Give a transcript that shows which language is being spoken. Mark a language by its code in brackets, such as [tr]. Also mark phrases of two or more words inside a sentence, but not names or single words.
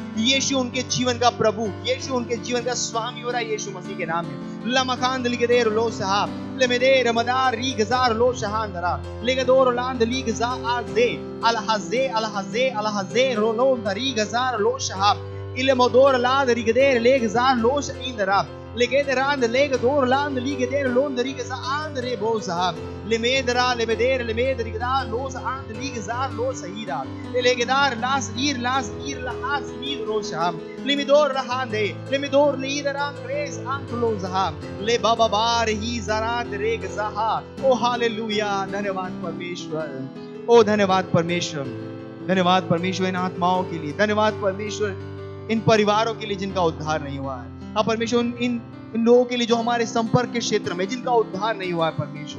[hi] यीशु उनके जीवन का प्रभु, यीशु उनके जीवन का स्वामी हो रहा है यीशु मसीह के नाम में। लमखान लिगदेर लो साहब लेमेदेर मदार रीगजार लो शहांदरा लिगदोर लांद लीगजा आजे अलहजे अलहजे अलहजे रोलोन रीगजार लो शहाब Ile modor land rigeder leg zan los indra. Legederand legador land ligeder lond rigza andre bosa. Lemedra lemeder los and ligzar los ira. Legedar las ir las mid rosham. Limidor rahande limidor lideran grace anklozaha. Le baba bar hi zarat regzaha. Oh hallelujah. धन्यवाद परमेश्वर. ओ धन्यवाद परमेश्वर. धन्यवाद परमेश्वर इन आत्माओं के लिए. धन्यवाद परमेश्वर इन परिवारों के लिए जिनका उद्धार नहीं हुआ है. हाँ परमेश्वर इन लोगों के लिए जो हमारे संपर्क के क्षेत्र में जिनका उद्धार नहीं हुआ है परमेश्वर.